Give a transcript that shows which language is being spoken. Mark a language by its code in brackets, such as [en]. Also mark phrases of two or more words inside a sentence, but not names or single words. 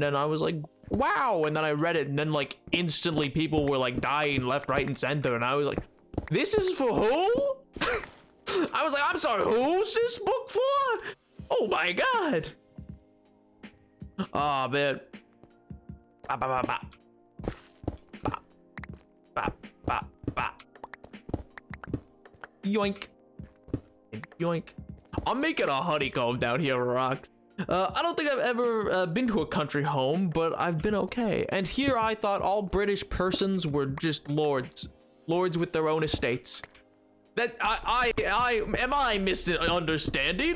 [en] And I was like, wow. And then I read it, and then like instantly people were like dying left, right, and center. And I was like, this is for who? I was like, I'm sorry, who's this book for? Oh my god. Oh man. Ba, ba, ba, ba. Ba. Ba, ba, ba. Yoink. Yoink. I'm making a honeycomb down here, rocks. I don't think I've ever been to a country home, but I've been okay. And here I thought all British persons were just lords. Lords with their own estates. That am I misunderstanding?